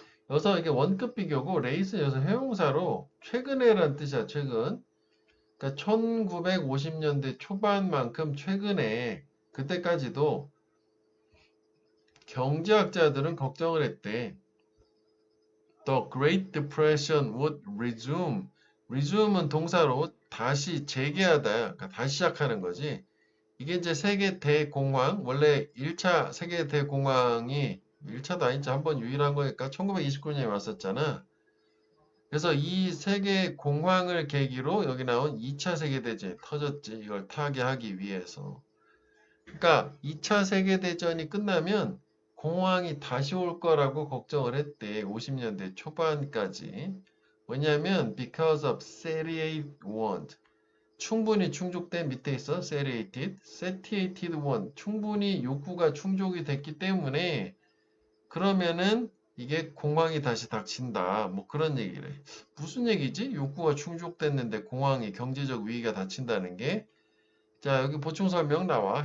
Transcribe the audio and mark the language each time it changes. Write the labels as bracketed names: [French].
[Korean] 여기서 이게 원급 비교고 레이스 여기서 회용사로 최근에란 뜻이야. 최근. 그러니까 1950년대 초반만큼 최근에 그때까지도 경제학자들은 걱정을 했대. [English] The Great Depression would resume. [Korean] resume은 동사로 다시 재개하다. 그러니까 다시 시작하는 거지. 이게 이제 세계 대공황. 원래 1차 세계 대공황이 1차도 아니지 한 번 유일한 거니까 1929년에 왔었잖아. 그래서 이 세계 공황을 계기로 여기 나온 2차 세계대전이 터졌지. 이걸 타개하기 위해서. 그러니까 2차 세계대전이 끝나면 공황이 다시 올 거라고 걱정을 했대. 50년대 초반까지. 왜냐하면 [English] because of satiated want. [Korean] 충분히 충족된 밑에 있어. [English] satiated want. [Korean] 충분히 욕구가 충족이 됐기 때문에 그러면은 이게 공황이 다시 닥친다. 뭐 그런 얘기를 해. 무슨 얘기지? 욕구가 충족됐는데 공황이 경제적 위기가 닥친다는 게 자, 여기 보충 설명 나와.